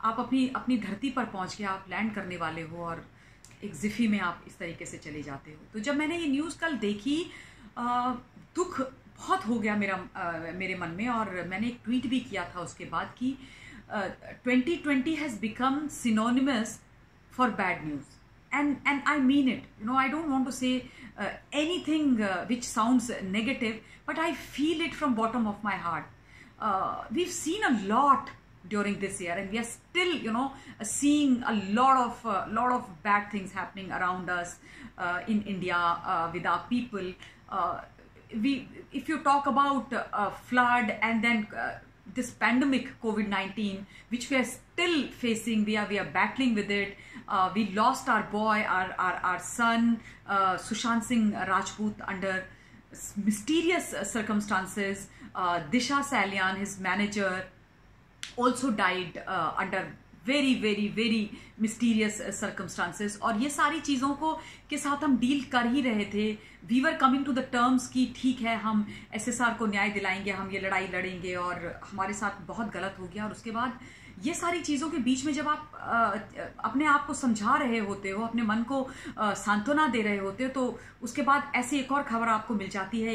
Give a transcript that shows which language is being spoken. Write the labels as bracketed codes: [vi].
[hi] आप अपनी धरती पर पहुंच गए, आप लैंड करने वाले हो और एक जिफी में आप इस तरीके से चले जाते हो। तो जब मैंने ये न्यूज़ कल देखी, दुख बहुत हो गया मेरे मन में, और मैंने एक ट्वीट भी किया था उसके बाद कि [en] 2020 has become synonymous for bad news, and I mean it. I don't want to say anything which sounds negative, but I feel it from bottom of my heart. We've seen a lot during this year, and we are still seeing a lot of bad things happening around us in India with our people. If you talk about flood and then this pandemic COVID-19, which we are still facing, we are battling with it. We lost our boy, our son, Sushant Singh Rajput, under mysterious circumstances. Disha Salian, his manager, also died under very mysterious circumstances. [hi] और ये सारी चीज़ों के साथ हम deal कर ही रहे थे। [en] we were coming to the terms [hi] कि ठीक है, हम SSR को न्याय दिलाएंगे, हम ये लड़ाई लड़ेंगे, और हमारे साथ बहुत गलत हो गया। और उसके बाद ये सारी चीज़ों के बीच में जब आप अपने आप को समझा रहे होते हो, अपने मन को सांत्वना दे रहे होते हो, तो उसके बाद ऐसी एक और खबर आपको मिल जाती है।